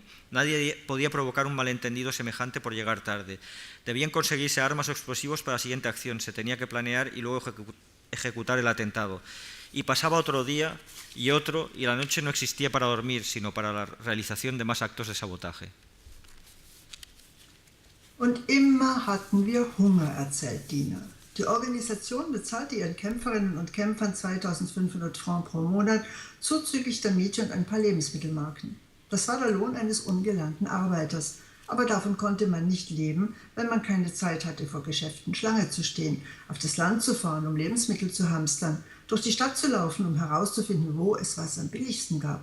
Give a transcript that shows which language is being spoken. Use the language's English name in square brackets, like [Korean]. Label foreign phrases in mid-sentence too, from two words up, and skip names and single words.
[Spanish] Nadie podía provocar un malentendido semejante por llegar tarde. Debían conseguirse armas o explosivos para la siguiente acción. Se tenía que planear y luego ejecutar el atentado. Y pasaba otro día y otro, y la noche no existía para dormir, sino para la realización de más actos de sabotaje. [German] Und immer hatten wir Hunger, erzählt Dina. Die Organisation bezahlte ihren Kämpferinnen und Kämpfern 2.500 Francs pro Monat, zuzüglich der Miete und ein paar Lebensmittelmarken. Das war der Lohn eines ungelernten Arbeiters. Aber davon konnte man nicht leben, wenn man keine Zeit hatte, vor Geschäften Schlange zu stehen, auf das Land zu fahren, um Lebensmittel zu hamstern, durch die Stadt zu laufen, um herauszufinden, wo es was am billigsten gab.